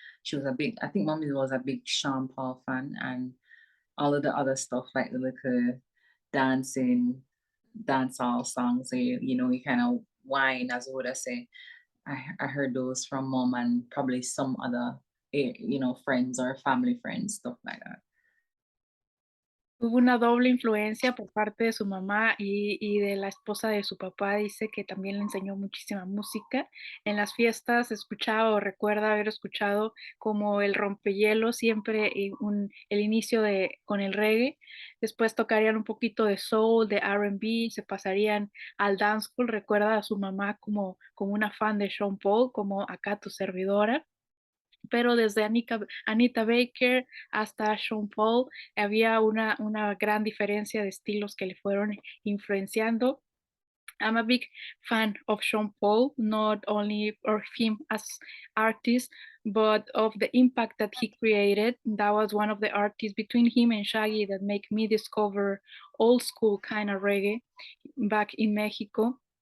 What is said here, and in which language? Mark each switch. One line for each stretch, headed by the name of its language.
English: I think mommy was a big Sean Paul fan, and all of the other stuff like the little dancing, dancehall songs, you kind of whine, as would I say. I heard those from mom and probably some other, friends or family friends, stuff like that.
Spanish: Tuvo una doble influencia por parte de su mamá y de la esposa de su papá. Dice que también le enseñó muchísima música. En las fiestas escuchaba o recuerda haber escuchado como el rompehielo siempre el inicio con el reggae. Después tocarían un poquito de soul, de R&B, se pasarían al dancehall. Recuerda a su mamá como una fan de Sean Paul, como acá tu servidora, pero desde Anita Baker hasta Sean Paul había una gran diferencia de estilos que le fueron influenciando.
English: I'm a big fan of Sean Paul, not only of him as artist, but of the impact that he created. That was one of the artists between him and Shaggy that make me discover old school kind of reggae back in Mexico.